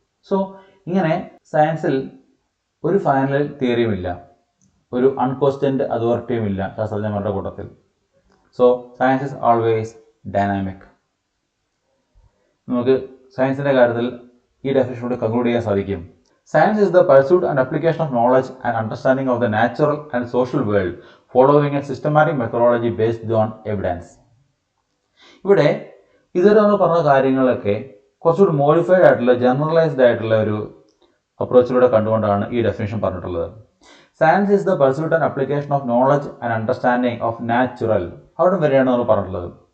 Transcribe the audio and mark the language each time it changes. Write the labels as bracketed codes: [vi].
[ml] So ഇങ്ങനെ സയൻസിൽ ഒരു ഫൈനൽ തിയറിയുമില്ല, ഒരു അൺക്വസ്റ്റ്യൻഡ് അതോറിറ്റിയും ഇല്ല ശാസ്ത്രജ്ഞന്മാരുടെ കൂട്ടത്തിൽ. [en] So science is always dynamic. [ml] നമുക്ക് സയൻസിൻ്റെ കാര്യത്തിൽ ഈ ഡെഫിനിഷനോട് കൺക്ലൂഡ് ചെയ്യാൻ സാധിക്കും. [en] Science is the pursuit and application of knowledge and understanding of the natural and social world following a systematic methodology based on evidence. [ml] ഇവിടെ ഇതുവരെ നമ്മൾ പറഞ്ഞ കാര്യങ്ങളൊക്കെ കുറച്ചുകൂടി മോഡിഫൈഡ് ആയിട്ടുള്ള ജനറലൈസ്ഡ് ആയിട്ടുള്ള ഒരു അപ്രോച്ചിലൂടെ കണ്ടുകൊണ്ടാണ് ഈ ഡെഫിനേഷൻ പറഞ്ഞിട്ടുള്ളത്. [en] science is the pursuit and application of knowledge and understanding of natural, [ml] അവിടെ വരെയാണ് നമ്മൾ പറഞ്ഞിട്ടുള്ളത്.